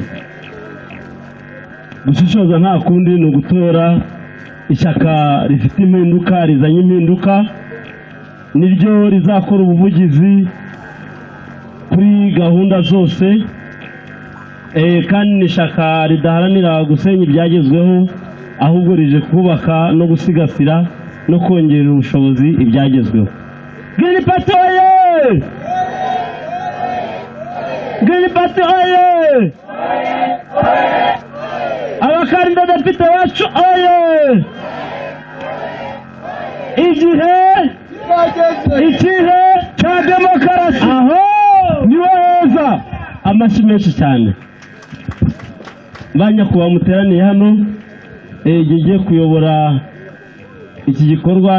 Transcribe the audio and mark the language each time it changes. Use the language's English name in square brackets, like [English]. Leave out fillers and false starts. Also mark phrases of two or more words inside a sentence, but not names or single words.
[Kinyarwanda] Gushishoza nta kundi ni ugutora ishyaka rifite impinduka, rizanye impinduka, niryo rizakora ubuvugizi kuri gahunda zose, kandi ni ishyaka ridaharanira gusenya ibyagezweho, ahubwo rije kubaka no gusigasira no kongerera ubushobozi ibyagezweho. Green Party oye! Green Party oye! Abakandida depite wacu oye! Igihe cya demokarasi aho niho heza. Amashyi menshi cyane. Banyakubahwa muteraniye hano, ngiye kuyobora iki gikorwa.